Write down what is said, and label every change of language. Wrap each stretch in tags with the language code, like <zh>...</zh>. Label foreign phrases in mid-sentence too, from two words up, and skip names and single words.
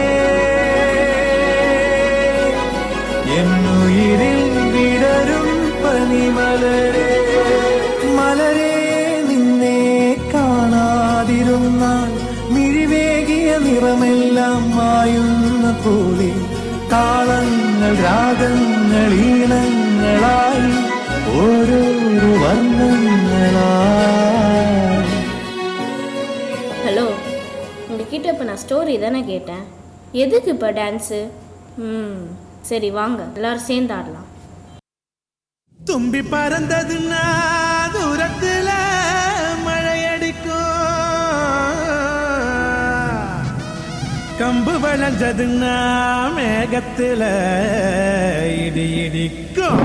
<ml>എന്നുയിരിൽ വിടരും പനിമലരേ മലരേ നിന്നെ കാണാതിരുന്നാൽ മിഴിവേകിയ നിറമെല്ലാം മായുന്ന പോലെ താളങ്ങൾ രാഗങ്ങൾ ഈണങ്ങളായി ഓരോരോ വർണ്ണങ്ങളായി.</ml> <ta>ஹலோ, உங்ககிட்ட இப்போ நான் ஸ்டோரி தானே கேட்டேன், எதுக்கு இப்போ டான்ஸு? சரி வாங்க எல்லாரும் சேர்ந்து ஆடலாம். தும்பி பறந்ததுன்னா தூரத்துல மழையடிக்கும், கம்பு வளைஞ்சதுன்னா மேகத்துல இடி இடிக்கும்.</ta>